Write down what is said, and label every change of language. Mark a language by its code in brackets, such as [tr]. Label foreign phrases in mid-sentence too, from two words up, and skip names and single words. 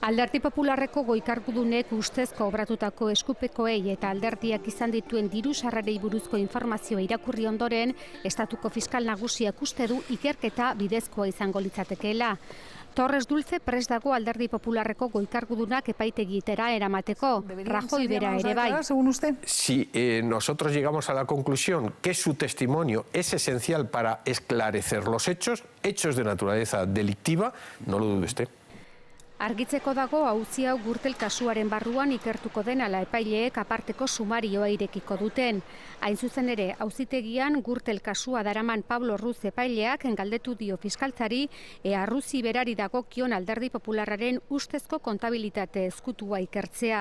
[eu] Alderdi Popularreko goikargudunek ustezko obratutako eskupekoei eta alderdiak izan dituen diru sarrerei buruzko informazioa irakurri ondoren, Estatuko Fiskal Nagusiak uste du ikerketa bidezkoa izango litzatekeela. Torres Dulce prest dago Alderdi Popularreko goikargudunak epaitegietara eramateko, Rajoy bera ere bai. [es] Según usted. Si nosotros llegamos a la conclusión que su testimonio es esencial para esclarecer los hechos de naturaleza delictiva, no lo dude usted. [eu] Argitzeko dago auzi hau Gürtel kasuaren barruan ikertuko den ala epaileek aparteko sumarioa irekiko duten. Hain zuzen ere, auzitegian Gürtel kasua daraman Pablo Ruz epaileak galdetu dio fiskaltzari ea Ruzi berari dagokion Alderdi Popularraren ustezko kontabilitate ezkutua ikertzea.